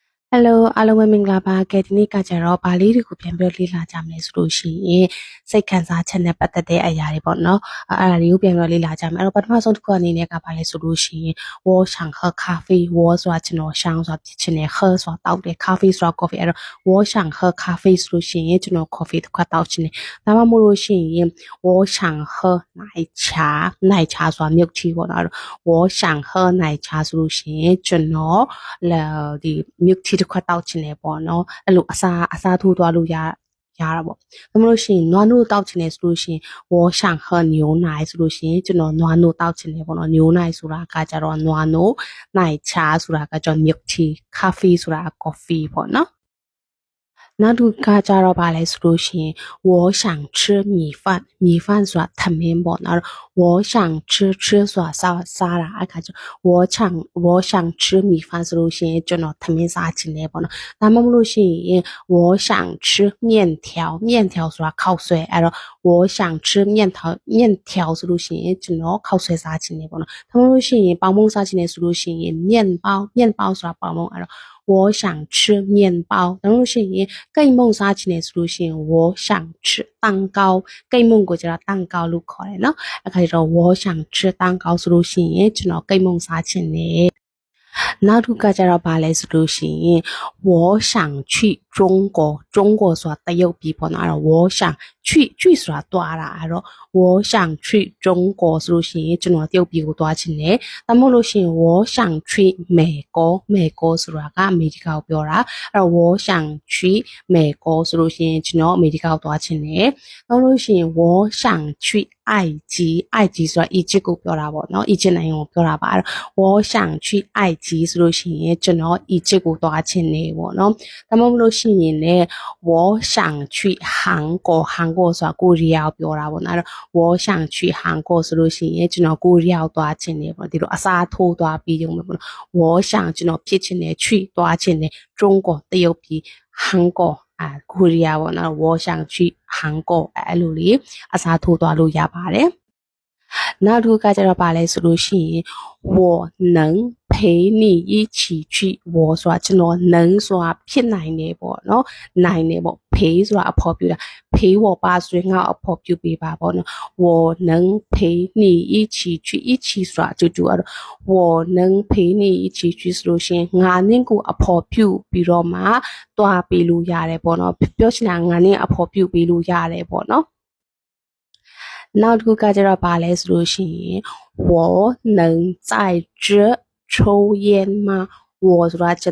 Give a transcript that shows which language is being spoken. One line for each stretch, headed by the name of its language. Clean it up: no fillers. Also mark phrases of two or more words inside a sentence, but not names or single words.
Burmese: Hello အားလုံးပဲမင်္ဂလာပါကဲဒီနေ့ကကြတော့ဗာလေးတွေကိုပြန်ပြောလေ့လာကြမယ်ဆိုလို့ရှိရင်စိတ်ခံစားချက်နဲ့ပတ်သက်တဲ့အရာတွေပေါ့နော်အဲ့ဒါတွေကိုပြန်ပြောလေ့ လာကြမယ်အဲ့တော့ပထမဆုံးတစ်ခုအနေနဲ့ကဘာလဲဆိုလို့ရှိရင်
Chinese: 我想喝咖啡
Burmese: ဝေါ်ဆိုတာကျွန်တော်ရှောင်းဆိုတာဖြစ်ချင်တယ်ခဆိုတာ တောက်တယ်咖啡ဆိုတာ coffee အဲ့တော့
Chinese: 我想喝咖啡
Burmese: ဆိုလို့ရှိရင်ကျွန်တော် coffee တစ်ခွက်တောက်ချင်တယ်ဒါမှမဟုတ်လို့ရှိရင်
Chinese: 我想喝奶茶
Burmese: ဆိုတာ
English: milk tea
Burmese: ပေါ့နော်အဲ့တော့
Chinese: 我想喝奶茶
Burmese: ဆိုလို့ရှိရင်ကျွန်တော်ဒီ
English: milk tea
Burmese: တစ်ခွက်တောက်ချင်တယ်ပေါ့နော်အဲ့လိုအစားထိုးသွားလို့ရတာပေါ့ဒါမှမဟုတ်ရှင်နွားနို့တောက်ချင်တယ်ဆိုလို့ရှင်
Chinese: 我想喝牛奶
Burmese: ဆိုလို့ရှင်ကျွန်တော်နွားနို့တော က်ချင်တယ်ပေါ့နော်ညိုနိုင်ဆိုတာကကြတော့နွားနို့နိုင်ချာဆိုတာကကြောင့်
English: milk tea coffee
Burmese: ဆိုတာ coffee ပေါ့နော်နောက်တစ်ခါကြတော့ ဗာလဲဆိုလို့ရှိရင်
Chinese: 我想吃米饭
Burmese: ဆိုတာထမင်းပေါ့နော်
Chinese: 我想吃
Burmese: ဆိုတာစားတာအခါကျ
Chinese: 我想吃米饭
Burmese: ဆိုလို့ရှိရင်ကျွန်တော်ထမင်းစားချင်တယ်ပေါ့နော်ဒါမှမဟုတ်လို့ရှိရင်
Chinese: 我想吃面条
Burmese: ဆိုတာခောက်ဆွဲအဲ့တော့
Chinese: 我想吃面条
Burmese: ဆိုလို့ရှိရင်ကျွန်တော်ခောက်ဆွဲစားချင်တယ်ပေါ့နော်ဒါမှမဟုတ်လို့ရှိရင်ပေါင်မုံစားချင်တယ်ဆိုလို့ရှိရင်面包ဆိုတာပေါင်မုံအဲ့တော့
Chinese: 我想吃面包
Burmese: ဒါမှမဟုတ်ရှင်ကိတ်မုံစားချင်တယ်ဆိုလို့ရှိရင်
Chinese: 我想吃蛋糕
Burmese: ကိတ်မုံကိုကျတော့蛋糕လို့ခေါ်တယ်နော်အခါကျတော့
Chinese: 我想吃蛋糕
Burmese: ဆိုလို့ရှိရင်ကျွန်တော်ကိတ်မုံစားချင်တယ်နောက်တစ်ခါကျတော့ဗာလဲဆိုလို့ရှိရင်
Chinese: 我想去中国
Burmese: ဆိုတာတရုတ်ပြည်ပေါ့နော်အဲ့တော့
Chinese: 我想去
Burmese: ဆိုတာတွားတာအဲ့တော့
Chinese: 我想去中国
Burmese: ဆိုလို့ရှိရင်ကျွန်တော်တရုတ် ပြည်ကိုတွားချင်တယ်ဒါမှမဟုတ်လို့ရှိရင်
Chinese: 我想去美国
Burmese: ဆိုတာကအမေရိကကိုပြောတာအဲ့တော့
Chinese: 我想去美国
Burmese: ဆိုလို့ရှိရင်ကျွန်တော်အမေရိကကိုတွားချင်တယ်နောက်လို့ရှိရင်
Chinese: 我想去埃及
Burmese: ဆိုတာအီဂျစ်ကိုပြောတာပေါ့နော်အီဂျစ်နိုင်ငံကိုပြောတာပါအဲ့တော့
Chinese: 我想去埃及
Burmese: ဆိုလို့ရှိ ရင်ကျွန်တော်အီဂျစ်ကိုတွားချင်တယ်ပေါ့နော်ဒါမှမဟုတ်လို့ရှိရင်လည်း
Chinese: 我想去韩国
Burmese: ဆိုတာကိုရီးယားကိုပြောတာပေါ့နော်အဲ့တော့
Chinese: 我想去韩国
Burmese: ဆိုလို့ရှိရင်ကျွန်တော်ကိုရီးယားကိုတွားချင်တယ်ပေါ့ဒီလိုအစား ထိုးသွားပြီးရုံပဲပေါ့နော်
Chinese: 我想
Burmese: ကျွန်တော်ဖြစ်ချင်တယ်去တွားချင်တယ်中国တရုတ်ပြည်韩国ကိုရီးယားပေါ့နော်
Chinese: 我想去韩国
Burmese: အဲ့လိုလေးအစားထိုး သွားလို့ရပါတယ်နောက်တစ်ခါကျတော့ဗာလဲဆိုလို့ရှိရင်
Chinese: 我能陪你一起去
Burmese: 我ဆိုတာကျွန်တော်能ဆိုတာဖြစ်နိုင် တယ်ပေါ့နော်နိုင်တယ်ပေါ့陪ဆိုတာအဖော်ပြတာ
Chinese: 陪我吧
Burmese: ဆိုရင်ငါအဖော်ပြပေးပါပေါ့နော်
Chinese: 我能陪你一起去
Burmese: 一起ဆိုတာတူအဲ့တော့
Chinese: 我能陪你一起去
Burmese: ဆိုလို့ရှိရင်ငါနင့်ကိုအဖော်ပြပြီးတော့မှတွားပေးလို့ရတယ်ပေါ့နော်ပြောချင်တာငါနင့်အဖော်ပြပေးလို့ရတယ်ပေါ့နော်နောက်တစ်ခုကကျတော့ဗာလဲဆိုလို့ရှိရင်
Chinese: 我能在这抽烟吗
Burmese: 我ဆိုတာ